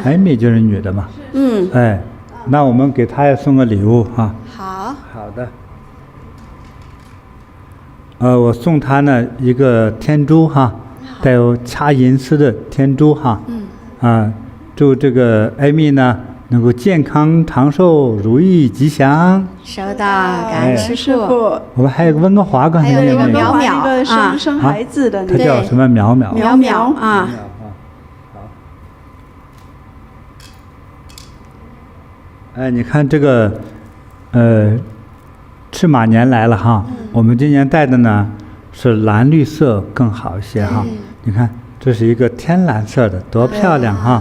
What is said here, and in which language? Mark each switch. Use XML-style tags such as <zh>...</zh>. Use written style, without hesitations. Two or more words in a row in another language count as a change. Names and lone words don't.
<zh>艾米就是女的嘛。那我們給她也送個禮物哈。好的。我送她呢一個天珠哈，帶有掐銀絲的天珠哈。祝這個艾米呢能夠健康長壽，如意吉祥。收到，感恩師父。我們還有個溫哥華，剛才還有一個苗苗，一個生孩子的，他叫什麼？苗苗。苗苗啊。好。你看这個，赤馬年來了哈。我們今年帶的呢是藍綠色更好一些哈。你看這是一個天藍色的，多漂亮哈！</zh>